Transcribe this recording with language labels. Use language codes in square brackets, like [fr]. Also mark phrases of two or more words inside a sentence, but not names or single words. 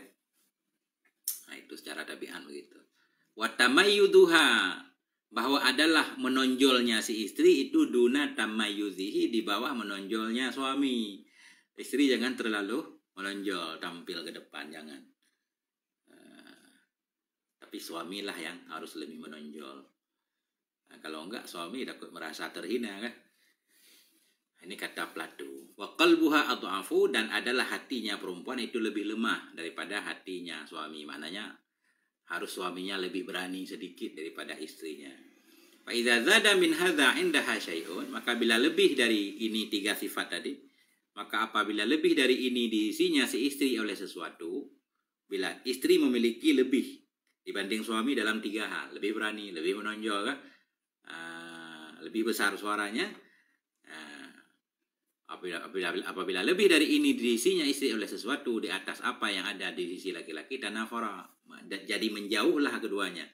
[id] Nah, itu secara tabiat begitu. [ar] Wa tamayyuduha, [id] bahwa adalah menonjolnya si istri itu [ar] duna tamayyuzihi, [id] di bawah menonjolnya suami. Istri jangan terlalu menonjol, tampil ke depan, jangan. Tapi suamilah yang harus lebih menonjol. Nah, kalau enggak suami takut merasa terhina kan. Ini kata Plato. [ar] Wa qalbuha adhafu, [id] dan adalah hatinya perempuan itu lebih lemah daripada hatinya suami. Maknanya harus suaminya lebih berani sedikit daripada istrinya. [ar] Fa idza zada min hadza indaha syai'un, [id] maka bila lebih dari ini 3 sifat tadi, maka apabila lebih dari ini diisinya si istri oleh sesuatu, bila istri memiliki lebih dibanding suami dalam 3 hal, lebih berani, lebih menonjol kan, lebih besar suaranya, Apabila lebih dari ini diisinya istri oleh sesuatu di atas apa yang ada di sisi laki-laki, tanafara, jadi menjauhlah keduanya.